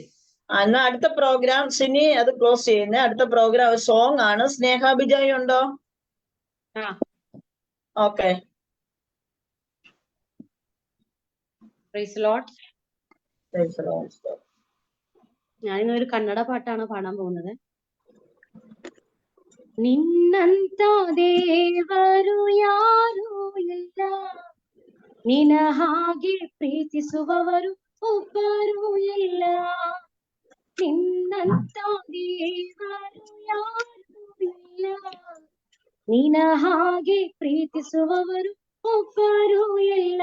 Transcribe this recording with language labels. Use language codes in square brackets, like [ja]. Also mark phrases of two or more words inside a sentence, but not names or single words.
[ml] എന്നാ അടുത്ത പ്രോഗ്രാം സിനി അത് ക്ലോസ് ചെയ്യുന്നേ. അടുത്ത പ്രോഗ്രാം സോങ് ആണ്. സ്നേഹാഭിജയം ഉണ്ടോ? ഓക്കെ. ഞാനിന്നൊരു കന്നഡ പാട്ടാണ് പാടാൻ പോകുന്നത്. [kn] ನಿನ್ನಂತ ದೇವರು ಯಾರೂ ಇಲ್ಲ, ನಿನ್ನ ಹಾಗೆ ಪ್ರೀತಿಸುವವರು ಒಬ್ಬರೂ ಇಲ್ಲ. ನಿನ್ನಂತ ದೇವರು ಯಾರೂ ಇಲ್ಲ, ನಿನ್ನ ಹಾಗೆ ಪ್ರೀತಿಸುವವರು ಒಬ್ಬರೂ ಇಲ್ಲ.